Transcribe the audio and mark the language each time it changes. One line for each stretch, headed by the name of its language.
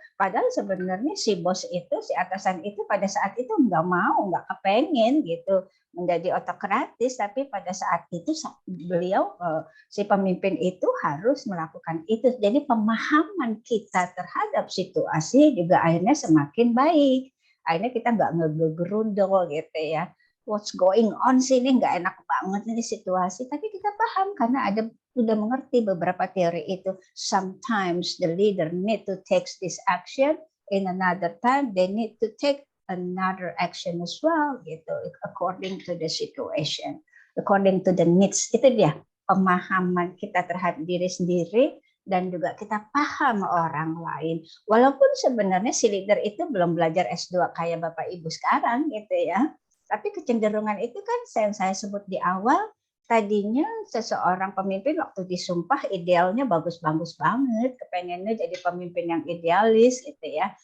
Indonesian: Padahal sebenarnya si bos itu, si atasan itu pada saat itu nggak kepengen gitu menjadi otokratis, tapi pada saat itu beliau si pemimpin itu harus melakukan itu. Jadi pemahaman kita terhadap situasi juga akhirnya semakin baik. Akhirnya kita nggak ngegerundel gitu ya.
English: What's going on
Indonesian: sih, ini nggak enak banget ini situasi. Tapi kita paham karena udah mengerti beberapa teori itu.
English: Sometimes the leader need to take this action, in another time they need to take another action as well
Indonesian: gitu,
English: according to the situation, according to the needs.
Indonesian: Itu dia pemahaman kita terhadap diri sendiri dan juga kita paham orang lain. Walaupun sebenarnya si leader itu belum belajar S2 kayak Bapak Ibu sekarang gitu ya. Tapi kecenderungan itu kan yang saya sebut di awal, tadinya seseorang pemimpin waktu disumpah idealnya bagus-bagus banget, kepengennya jadi pemimpin yang idealis gitu ya.